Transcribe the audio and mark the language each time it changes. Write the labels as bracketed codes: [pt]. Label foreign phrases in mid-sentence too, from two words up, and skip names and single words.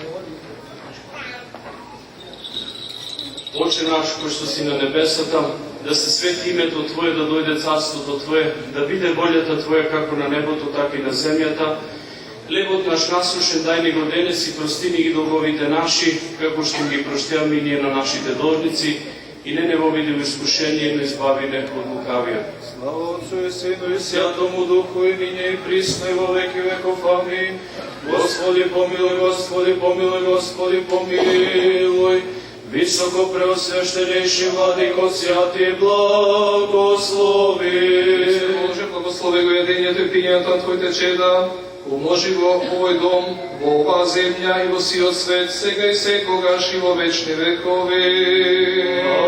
[mk] Отче наш, кој што си на небесата, да се свети името Твое, да дојде царството Твое, да биде волјата Твоја како на небото, така и на земјата. Хлебот наш насушен дај ни го денес и прости ни ги долговите наши, како што ги простиаме и ние на нашите должници, и не во види во искушение, но избави не од лукавија. [cu] Слава Отцу и Сину и Святому Духу, и ниње и присно и во веки веков. Амин. Господи помилуј, Господи помилуј, Господи помилуј. Високо преосвященейши владико, святи благослови. [mk] Боже, благослови го единието и пињето на Твоите чеда, умножи го овој дом, во оваа земја и во сиот свет, сега и секогаш и во вечни векови.